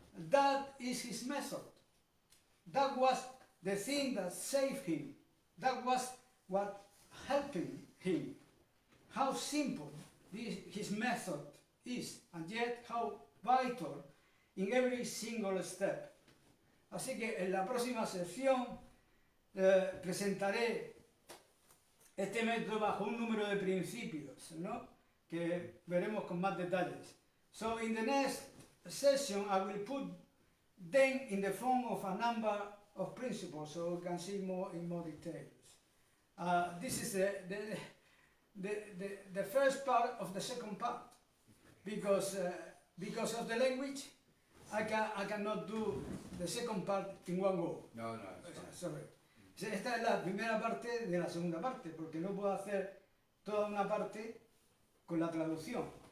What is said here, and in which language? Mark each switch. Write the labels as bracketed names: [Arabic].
[English] That is his method. That was the thing that saved him. That was what helped him. How simple his method is, and yet how vital in every single step. [Spanish] Así que en la próxima sección presentaré este método bajo un número de principios, ¿no? Que veremos con más detalles. [English] So in the next session I will put them in the form of a number of principles so we can see more in more details. This is the first part of the second part, because of the language I cannot do the second part in one go. No, it's fine. Sorry. [Spanish] Esta es la primera parte de la segunda parte, porque no puedo hacer toda una parte con la traducción.